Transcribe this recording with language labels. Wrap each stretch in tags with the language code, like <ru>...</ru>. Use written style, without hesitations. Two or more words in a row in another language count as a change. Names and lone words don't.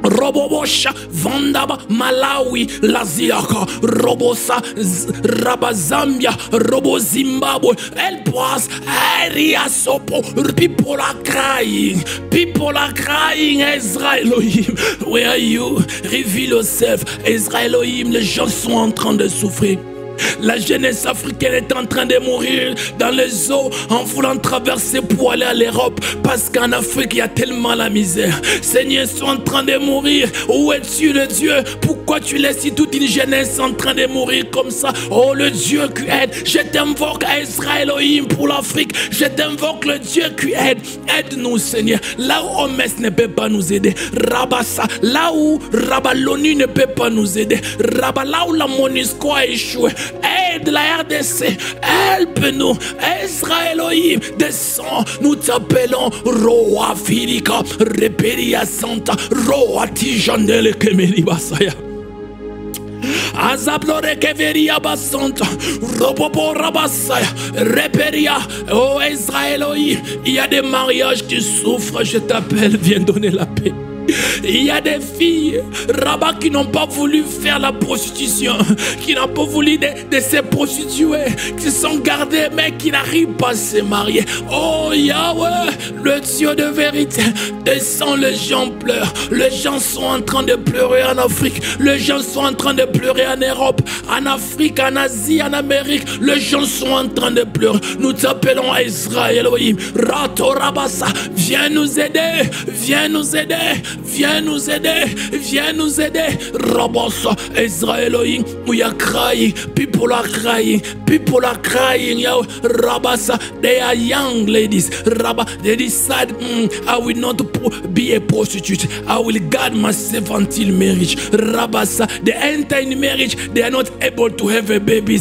<en>Robobosha, Vandaba, Malawi, Laziaka, Robosa, Rabazambia, Robo Zimbabwe, El Pras, Area Sopo. People are crying. People are crying. Ezra Elohim, where are you? Reveal yourself.</en> <fr>Ezra Elohim, les gens sont en train de souffrir. La jeunesse africaine est en train de mourir dans les eaux en voulant traverser pour aller à l'Europe parce qu'en Afrique il y a tellement la misère. Seigneur, ils sont en train de mourir. Où es-tu le Dieu? Pourquoi tu laisses toute une jeunesse en train de mourir comme ça? Oh le Dieu qui aide, je t'invoque Ezra Elohim pour l'Afrique. Je t'invoque le Dieu qui aide. Aide-nous Seigneur. Là où OMS ne peut pas nous aider, Rabassa, là où l'ONU ne peut pas nous aider, Rabba, là où la MONUSCO a échoué, aide la RDC, help-nous. Ezra Elohim, descends, nous t'appelons Roa Filika, Reperia Santa, Roa Tijandele Kemeli Basaya. Azablore Keveria Basanta, Robobo Rabasaya, Reperia, oh Ezra Elohim, il y a des mariages qui souffrent, je t'appelle, viens donner la paix. Il y a des filles, Rabat, qui n'ont pas voulu faire la prostitution, qui n'ont pas voulu de se prostituer, qui sont gardées mais qui n'arrivent pas à se marier. Oh Yahweh, le Dieu de vérité, descends, les gens pleurent. Les gens sont en train de pleurer en Afrique. Les gens sont en train de pleurer en Europe, en Afrique, en Asie, en Amérique. Les gens sont en train de pleurer. Nous t'appelons Ezra Elohim, Rato Rabassa, viens nous aider, viens nous aider. Viens nous aider, viens nous aider. Rabosa,</fr> <en>Ezra Elohim, we are crying, people are crying, people are crying. Yo, Rabasa, they are young ladies. Rabba, they decide, I will not be a prostitute. I will guard myself until marriage. Rabasa, they enter in marriage, they are not able to have a babies.</en>